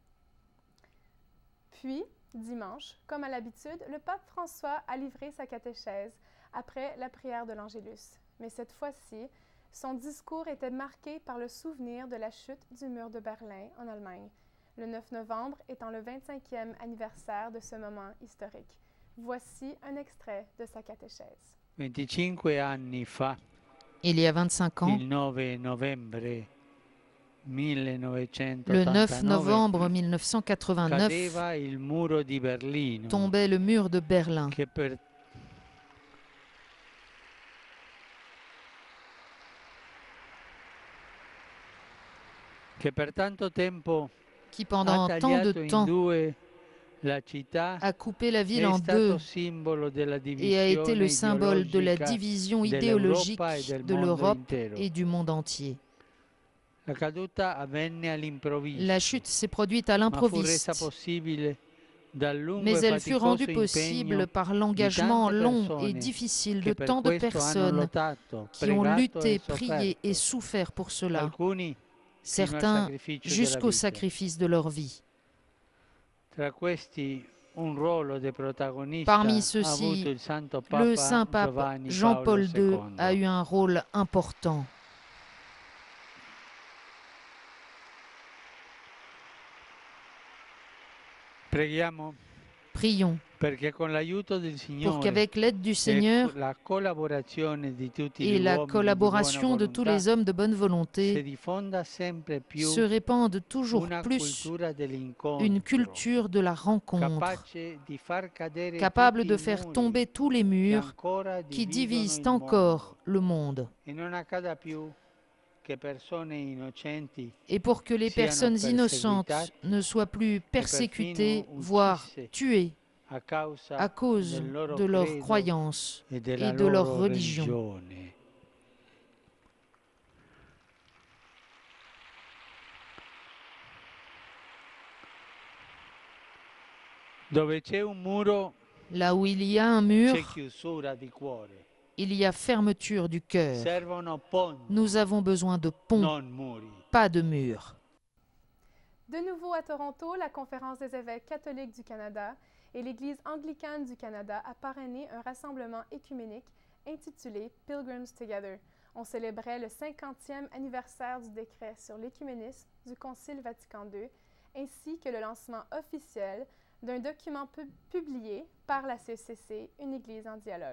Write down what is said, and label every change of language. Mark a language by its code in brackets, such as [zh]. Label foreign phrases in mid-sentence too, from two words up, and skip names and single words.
[fr] Puis, dimanche, comme à l'habitude, le pape François a livré sa catéchèse après la prière de l'Angélus. Mais cette fois-ci, son discours était marqué par le souvenir de la chute du mur de Berlin en Allemagne, le 9 novembre étant le 25e anniversaire de ce moment historique. Voici un extrait de sa catéchèse. [it] 25 anni fa, [fr] Il y a 25 ans, [it] il 9 novembre [fr] le 9 novembre 1989, [it] cadeva il muro di Berlino, [fr] tombait le mur de Berlin, [it] che per tanto tempo [fr] qui pendant [it] ha [fr] tant de [it] tagliato in [fr] temps [it] due la città [fr] a coupé la ville [it] è [fr] en [it] stato [fr] deux [it] simbolo della [fr] et a été le [it] divisione [fr] symbole de la [it] ideologica [fr] division [it] dell'Europa [fr] idéologique [it] e del [fr] de [it] mondo [fr] l'Europe [it] intero. [fr] et du monde entier. [it] La caduta avvenne all'improvviso, [fr] La chute s'est produite à [it] ma fu [fr] l'improviste, [it] resa possibile dal lungo [fr] mais [it] e [fr] elle fut rendue [it] faticoso [fr] possible [it] impegno [fr] par [it] di [fr] l'engagement [it] tante [fr] long et [it] persone [fr] difficile de [it] che per [fr] tant de [it] questo hanno [fr] personnes [it] lottato, [fr] qui ont [it] pregato [fr] lutté, [it] e [fr] prié et [it] sofferto, [fr] souffert pour cela, [it] alcuni fino al [fr] certains [it] sacrificio della [fr] jusqu'au [it] vita. [fr] sacrifice de leur vie. [it] Tra questi un ruolo di protagonista [fr] Parmi [it] ha avuto [fr] ceux-ci, [it] il Santo [fr] le [it] Papa [fr] Saint-Pape [it] Giovanni Paolo [fr] Jean-Paul II a [it] II. [fr] eu un rôle important. [it] Preghiamo [fr] Prions [it] perché con l'aiuto del [fr] pour [it] Signore [fr] qu'avec l'aide du [it] e [fr] Seigneur [it] la collaborazione di tutti gli [fr] et la [it] uomini di buona [fr] collaboration de tous [it] volontà [fr] les hommes de bonne [it] si [fr] volonté [it] diffonda sempre più [fr] se répande toujours [it] una [fr] plus [it] cultura [fr] une [it] dell'incontro, [fr] culture de la rencontre, [it] capace di far cadere [fr] capable [it] tutti [fr] de [it] i [fr] faire [it] muri [fr] tomber tous les [it] che [fr] murs [it] ancora [fr] qui [it] dividono [fr] divisent [it] il [fr] encore [it] mondo. [fr] le monde, [it] E non accada più che persone innocenti [fr] et pour que les [it] siano [fr] personnes innocentes [it] perseguitate [fr] ne soient plus persécutées, [it] perfino [fr] voire [it] uccise [fr] tuées [it] a causa [fr] à cause [it] del loro [fr] de leur [it] credo [fr] croyance [it] e della [fr] et de leur [it] loro [fr] religion. [it] religione. Dove c'è un muro [fr] Là où il y a un mur, [it] c'è chiusura di cuore. [fr] il y a fermeture du cœur. [it] Servono ponti, [fr] Nous avons besoin de ponts, [it] non muri. [fr] pas de murs. De nouveau à Toronto, la Conférence des évêques catholiques du Canada et l'Église anglicane du Canada a parrainé un rassemblement écuménique intitulé Pilgrims Together. On célébrait le 50e anniversaire du décret sur l'écuménisme du Concile Vatican II, ainsi que le lancement officiel d'un document publié par la CECC, une Église en dialogue.